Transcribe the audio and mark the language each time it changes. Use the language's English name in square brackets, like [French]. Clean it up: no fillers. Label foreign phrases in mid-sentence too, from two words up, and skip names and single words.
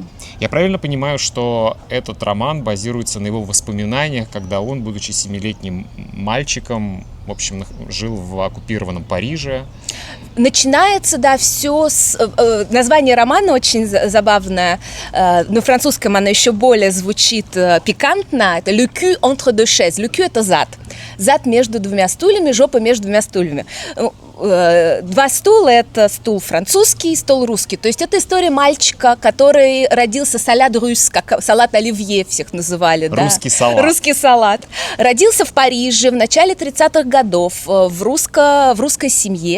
[Russian] Я правильно понимаю, что этот роман базируется на его воспоминаниях, когда он, будучи 7-летним мальчиком, в общем, жил в оккупированном Париже? Начинается, да, все с... название романа очень забавное. На французском оно еще более звучит пикантно. [French] Это «Le cul entre deux chaises». «Le cul» — [Russian] это зад. Зад между 2 стульями, жопа между 2 стульями. 2 стула — это стул французский, стол русский. То есть это история мальчика, который родился салат рус, как салат оливье всех называли. Русский да? салат. Русский салат. Родился в Париже в начале 30-х годов в русской семье.